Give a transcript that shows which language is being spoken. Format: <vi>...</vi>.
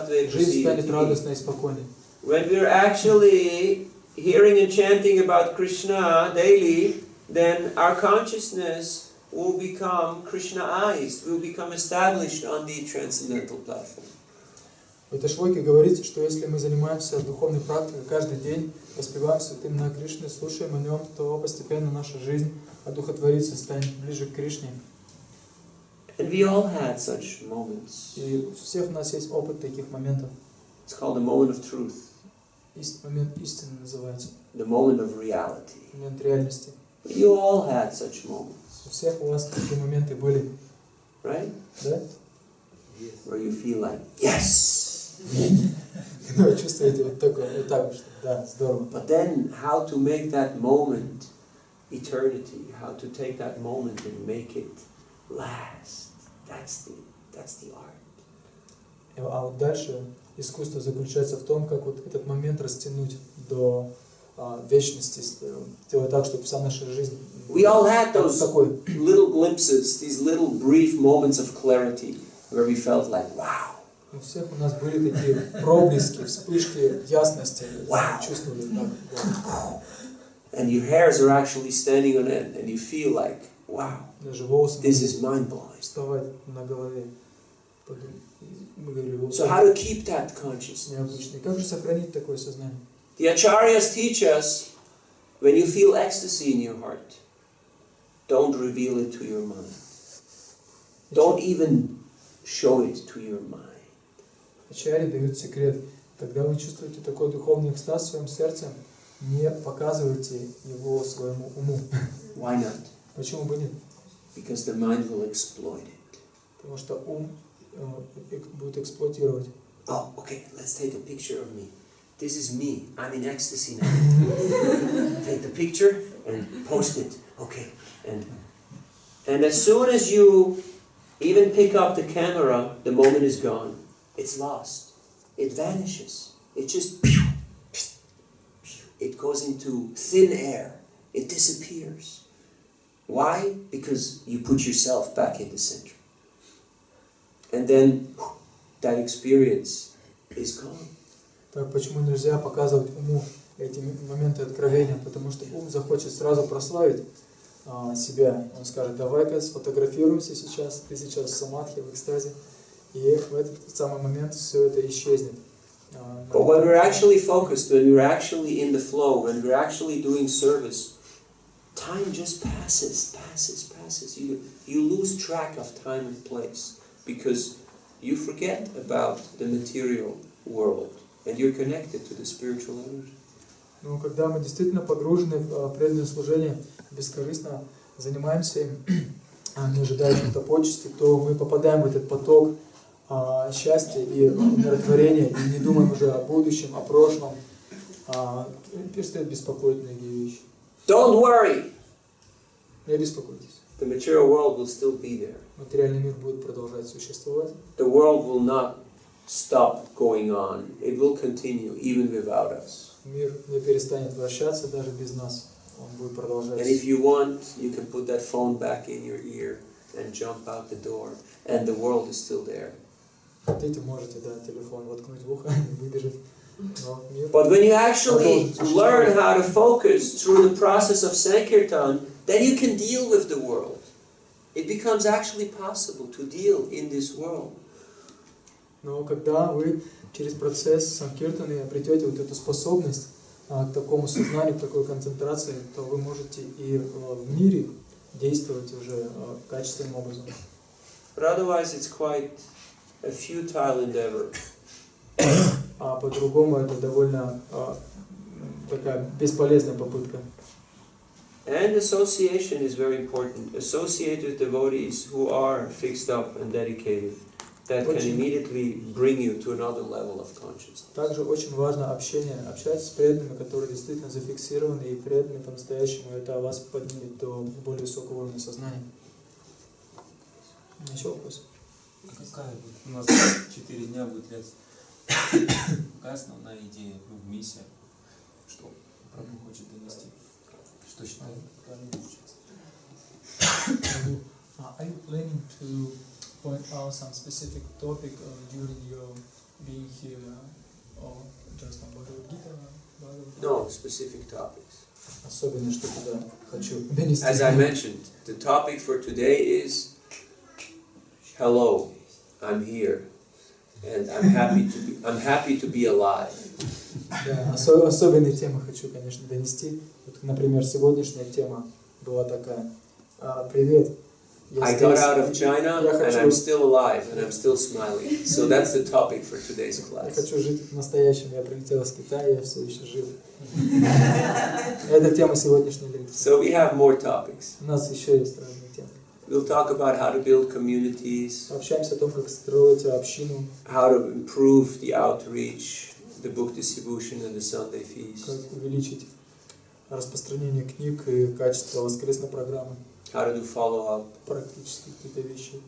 <ru>Жизнь станет радостной и спокойной.</ru> <en>When we're actually hearing and chanting about Krishna daily, then our consciousness will become Krishna-ized, will become established on the transcendental platform.</en> <ru>В этой шлоке говорится, что если мы занимаемся духовной практикой каждый день, воспеваем святым имена Кришны, слушаем о нем, то постепенно наша жизнь одухотворится, станет ближе к Кришне.</ru> <en>And we all had such moments.</en> <ru>И у всех у нас есть опыт таких моментов.</ru> <en>It's called the moment of truth.</en> <ru>Момент истины называется.</ru> <en>The moment of reality.</en> <ru>Момент реальности.</ru> <en>You all had such moments.</en> <ru>У всех у вас такие моменты были.</ru> <en>Right?</en> <ru>Да?</ru> <en>Where you feel like, yes!</en> <ru>Вы чувствуете вот так, что да, здорово.</ru> <en>But then how to make that moment eternity, how to take that moment and make it last, that's the art.</en> <ru>А вот дальше искусство заключается в том, как вот этот момент растянуть до вечности, сделать так, чтобы вся наша жизнь</ru> <en>We all had those</en> <ru>такой.</ru> <en>little glimpses, these little brief moments of clarity where we felt like, wow.</en> <ru>У всех у нас были такие проблески, вспышки ясности, чувствовали так.</ru> <en>And your hairs are actually standing on end, and you feel like, wow, this is mind-blowing.</en> <ru>Вставать на голове. Мы говорили,</ru> <en>So how to keep that consciousness?</en> <ru>Необычный. Как же сохранить такое сознание?</ru> <en>The acharyas teach us, when you feel ecstasy in your heart, don't reveal it to your mind. Don't even show it to your mind.</en> <ru>Ачарьи дают секрет. Когда вы чувствуете такой духовный экстаз в своем сердце, не показывайте его своему уму.</ru> <en>Why not?</en> <ru>Почему бы нет?</ru> <en>Because the mind will exploit it.</en> <ru>Потому что ум будет эксплуатировать.</ru> <en>Oh, okay, let's take a picture of me. This is me. I'm in ecstasy now. Take the picture and post it. Okay. And as soon as you even pick up the camera, the moment is gone. It's lost. It vanishes. It just... It goes into thin air. It disappears. Why? Because you put yourself back in the center. And then that experience is gone.</en> <ru>Так почему нельзя показывать уму эти моменты откровения? Потому что ум захочет сразу прославить себя. Он скажет, давай-ка сфотографируемся сейчас, ты сейчас в самадхи, в экстазе. И в этот самый момент все это исчезнет.</ru> <en>But when we're actually focused, when we're actually in the flow, when we're actually doing service, time just passes. You lose track of time and place because you forget about the material world and you're connected to the spiritual energy.</en> <ru>Но когда мы действительно погружены в преданное служение, бескорыстно занимаемся им, не ожидая каких-то почестей, то мы попадаем в этот поток счастья и умиротворения, и не думаем уже о будущем, о прошлом, перестают беспокоить многие вещи.</ru> <en>Don't worry!</en> <ru>Не беспокойтесь.</ru> <en>The material world will still be there.</en> <ru>Материальный мир будет продолжать существовать.</ru> <en>The world will not stop going on. It will continue even without us.</en> <ru>Мир не перестанет вращаться даже без нас. Он будет продолжать.</ru> <en>And if you want, you can put that phone back in your ear and jump out the door, and the world is still there.</en> <ru>Хотите, можете, да, телефон воткнуть в ухо и выбежать. Но мир</ru> <en>But when you actually learn how to focus through the process of Sankirtan, then you can deal with the world. It becomes actually possible to deal in this world.</en> <ru>Но когда вы через процесс санкиртаны обретете вот эту способность к такому сознанию, к такой концентрации, то вы можете и в мире действовать уже качественным образом.</ru> <en>But otherwise it's quite a futile endeavor.</en> <ru>А по-другому это довольно такая бесполезная попытка.</ru> <en>And association is very important. Associate with devotees who are fixed up and dedicated. That can immediately bring you to another level of consciousness.</en> <ru>Также очень важно общение. Общаться с преданными, которые действительно зафиксированы и преданы по-настоящему. Это вас поднимет до более высокого уровня сознания. Еще вопрос? Какая будет? У нас 4 дня будет лекция. Какая основная идея, миссия, что прабху хочет донести? Что считает правильным получается?</ru> <en>Are you planning to point out some specific topic during your being here, or just on Bhagavad? No specific topics.</en> <ru>Особенно, что туда хочу донести.</ru> <en>As I mentioned, the topic for today is hello, I'm here, and I'm happy to be alive.</en> <ru>Да, особенные темы хочу, конечно, донести. Вот, например, сегодняшняя тема была такая. Привет.</ru> <en>I got out of China and I'm still alive and I'm still smiling. So that's the topic for today's</en> <ru>Я</ru> <en>class.</en> <ru>хочу жить в настоящем. Я прилетел из Китая, я все еще жив. Это тема сегодняшней лекции.</ru> <en>So we have more topics.</en> <ru>У нас еще есть разные темы.</ru> <en>We'll talk about how to build communities,</en> <ru>Общаемся о том, как строить общину,</ru> <en>how to improve the outreach, the book distribution and the Sunday feast,</en> <ru>как увеличить распространение книг и качество воскресной программы,</ru> <en>how to do follow-up,</en> <ru>практически какие-то вещи.</ru>